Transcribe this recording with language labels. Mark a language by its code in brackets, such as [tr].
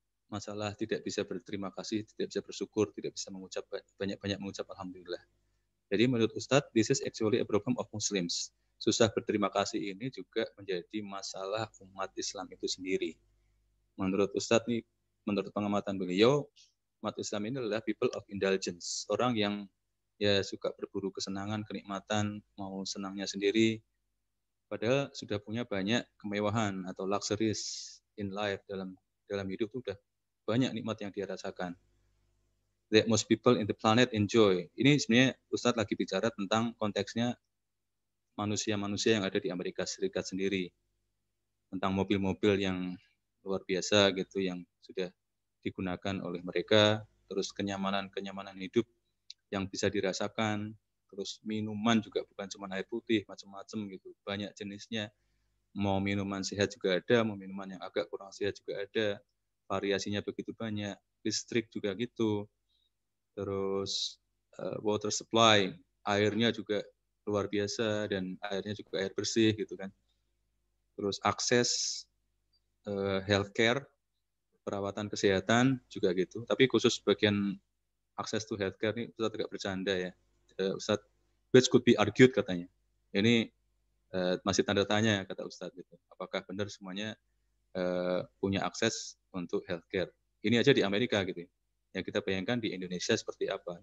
[id] Masalah tidak bisa berterima kasih, tidak bisa bersyukur, tidak bisa mengucap banyak-banyak mengucap alhamdulillah. Jadi menurut Ustadz, [en] this is actually a problem of Muslims. [id] Susah berterima kasih ini juga menjadi masalah umat Islam itu sendiri. Menurut Ustadz nih, menurut pengamatan beliau, umat Islam ini adalah [en] people of indulgence. [id] Orang yang ya suka berburu kesenangan, kenikmatan, mau senangnya sendiri, padahal sudah punya banyak kemewahan atau [en] luxuries in life, [id] dalam hidup itu sudah banyak nikmat yang dia rasakan. [en] That most people in the planet enjoy. [id] Ini sebenarnya Ustadz lagi bicara tentang konteksnya manusia-manusia yang ada di Amerika Serikat sendiri. Tentang mobil-mobil yang luar biasa gitu, yang sudah digunakan oleh mereka, terus kenyamanan hidup yang bisa dirasakan, terus minuman juga bukan cuma air putih, macam-macam gitu, banyak jenisnya. Mau minuman sehat juga ada, mau minuman yang agak kurang sehat juga ada, variasinya begitu banyak. Listrik juga gitu. Terus water supply, airnya juga luar biasa dan airnya juga air bersih gitu kan. Terus akses healthcare, perawatan kesehatan juga gitu. Tapi khusus bagian akses to healthcare ini Ustadz agak bercanda ya. [en] Ustadz, which could be argued [id] katanya. Ini masih tanda tanya kata Ustadz gitu. Apakah benar semuanya punya akses untuk healthcare? Ini aja di Amerika gitu. Yang kita bayangkan di Indonesia seperti apa.